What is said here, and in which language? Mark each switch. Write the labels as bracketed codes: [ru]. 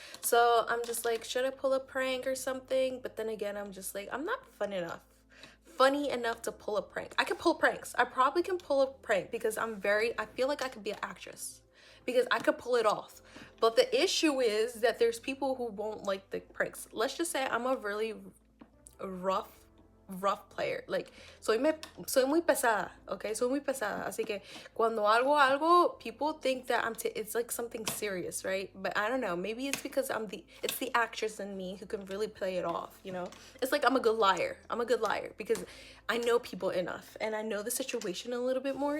[en] So I'm just like, should I pull a prank or something? But then again, I'm just like, I'm not funny enough to pull a prank. I can pull pranks. I probably can pull a prank because I feel like I could be an actress, because I could pull it off. But the issue is that there's people who won't like the pranks. Let's just say I'm a really rough player. [es] Like, soy muy pesada, okay? Soy muy pesada. Así que cuando hago algo, [en] people think that it's like something serious, right? But I don't know. Maybe it's because it's the actress in me who can really play it off, you know? It's like I'm a good liar. I'm a good liar because I know people enough and I know the situation a little bit more.